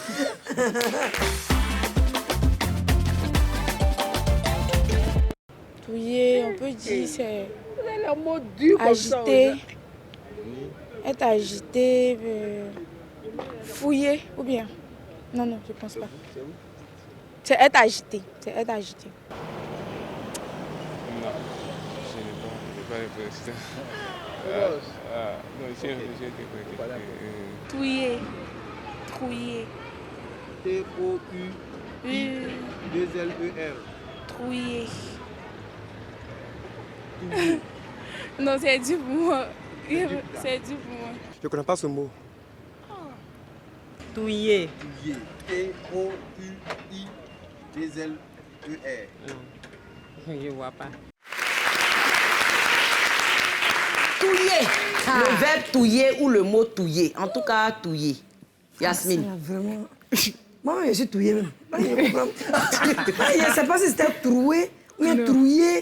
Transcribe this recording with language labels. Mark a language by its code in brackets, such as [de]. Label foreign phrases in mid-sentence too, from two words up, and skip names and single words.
[fr] Touiller, on peut dire, c'est agité, être agité, fouiller, ou bien... Non, je pense pas. C'est être agité, c'est être agité. Non, je n'ai pas réfléchi. Non, j'ai réfléchi. Touiller, trouiller, T-O-U-I-2-L-E-R. Trouillé. Non, c'est dur pour moi. C'est dur pour moi. Je ne connais pas ce mot. Touillé. T-O-U-I-2-L-E-R. Je ne vois pas. Touiller. Le verbe touiller ou le mot touiller. En tout cas, touiller. Yasmine. Vraiment. Moi, je suis touillée même. Je ne sais pas si c'était troué ou bien trouillé.